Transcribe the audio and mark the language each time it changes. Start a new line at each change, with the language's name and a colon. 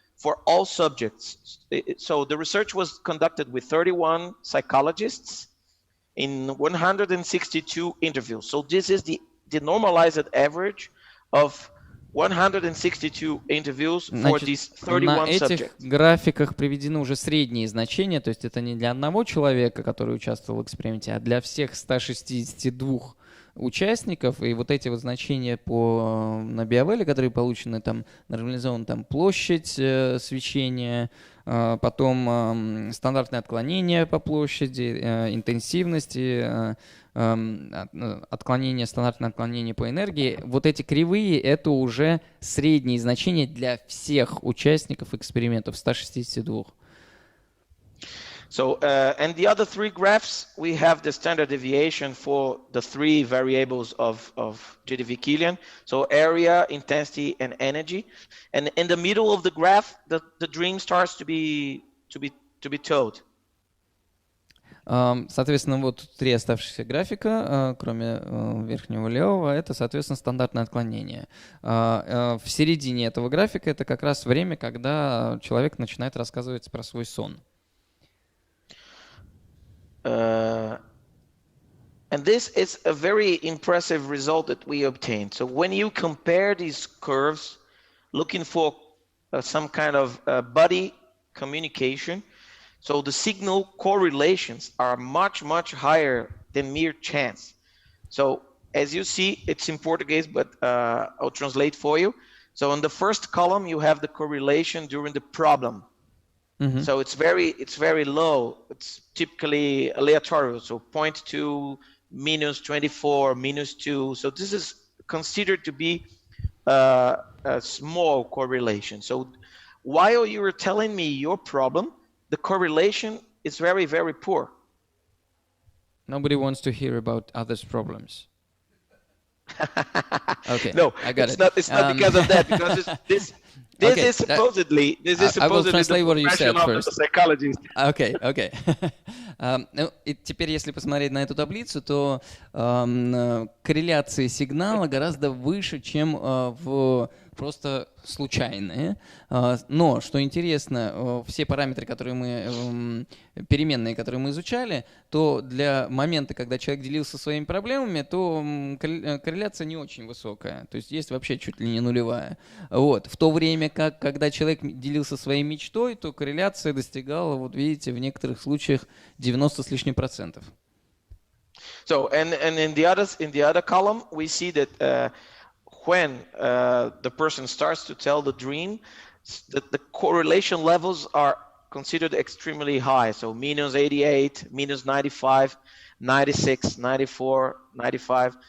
English: for all subjects. So the research was conducted with 31 psychologists in 162 interviews. So this is the normalized average of 162 interviews for these 31
Russian: на этих
English: subjects.
Russian: графиках приведены уже средние значения, то есть это не для одного человека, который участвовал в эксперименте, а для всех 162 участников, и вот эти вот значения на биовеле, которые получены, там нормализована там площадь свечения, потом стандартное отклонение по площади, интенсивности, стандартное отклонение по энергии. Вот эти кривые — это уже средние значения для всех участников экспериментов, 162.
English: So, and the other three graphs, we have the standard deviation for the three variables of GDV Killian. So area, intensity, and energy. And in the middle of the graph, the dream starts to be towed.
Russian: Соответственно, вот три оставшихся графика, кроме верхнего левого, это, соответственно, стандартное отклонение. В середине этого графика это как раз время, когда человек начинает рассказывать про свой сон.
English: And this is a very impressive result that we obtained. So when you compare these curves, looking for some kind of body communication, so the signal correlations are much, much higher than mere chance. So as you see, it's in Portuguese, but I'll translate for you. So in the first column, you have the correlation during the problem. Mm-hmm. So it's very low. It's typically aleatory. So 0.2, -24, -2. So this is considered to be a small correlation. So while you were telling me your problem, the correlation is very, very poor. Nobody wants to hear about others' problems. Okay, no, I got it. It's not because of that. Because this is supposedly I will translate what you said first. The psychologist. Okay.
Russian: Ну, и теперь, если посмотреть на эту таблицу, то корреляции сигнала гораздо выше, чем просто случайные. Но, что интересно, все параметры, переменные, которые мы изучали, то для момента, когда человек делился своими проблемами, то корреляция не очень высокая. То есть есть вообще чуть ли не нулевая. Вот. В то время как, когда человек делился своей мечтой, то корреляция достигала, вот видите, в некоторых случаях 90 с лишним %.
English: So, and in the other column, we see that when the person starts to tell the dream, the correlation levels are considered extremely high. So -88, -95, 96, 94, 95.